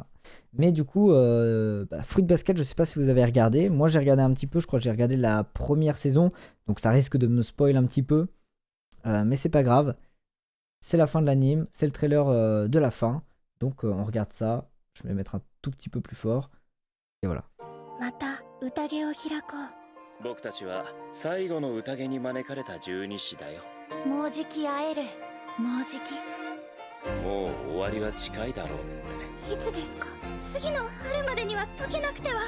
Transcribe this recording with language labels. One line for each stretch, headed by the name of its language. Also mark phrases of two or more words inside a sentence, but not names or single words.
French: Mais du coup, Fruit Basket, je sais pas si vous avez regardé. Moi, j'ai regardé un petit peu. Je crois que j'ai regardé la première saison. Donc ça risque de me spoil un petit peu. Mais c'est pas grave. c'est la fin de l'anime, c'est le trailer de la fin. Donc on regarde ça, je vais mettre un tout petit peu plus fort. Et voilà.
Japanese: また宴を開こ僕たちは最後の宴に招かれた十二使だよ。う。もうじき会える。もうじき。もう終わりは近いだろうって。いつですか？次の春までには解けなくては。